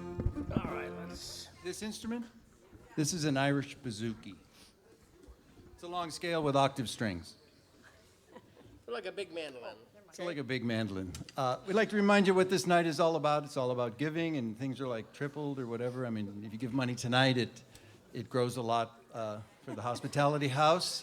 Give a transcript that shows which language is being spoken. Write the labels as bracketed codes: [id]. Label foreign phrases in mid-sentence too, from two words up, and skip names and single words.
[en] All right, let's. This instrument? This is an Irish bouzouki. It's a long scale with octave strings. Like a big mandolin. It's like a big mandolin. We'd like to remind you what this night is all about. It's all about giving, and things are like tripled or whatever. I mean, if you give money tonight, it grows a lot for the Hospitality House.